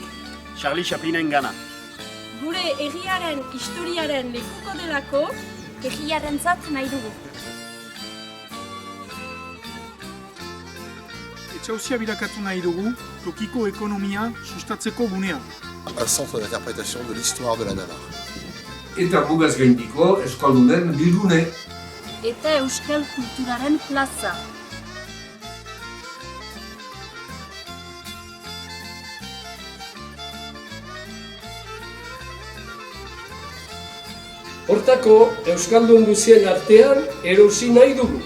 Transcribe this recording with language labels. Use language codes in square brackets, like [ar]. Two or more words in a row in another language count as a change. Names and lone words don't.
[eu] Charlie Chaplinen gana. Gure herriaren historiaren lekuko delako, herriaren zat nahi dugu. Etxauzia bilakatu nahi dugu, tokiko ekonomia sustatzeko gunea. [fr] Un centre d'interprétation de l'histoire de la Navarre. [eu] Eta mugaz gaindiko eskaldunen bildune. Eta euskal kulturaren plaza. Hortako, euskaldun guzien artean erosi nahi dugu.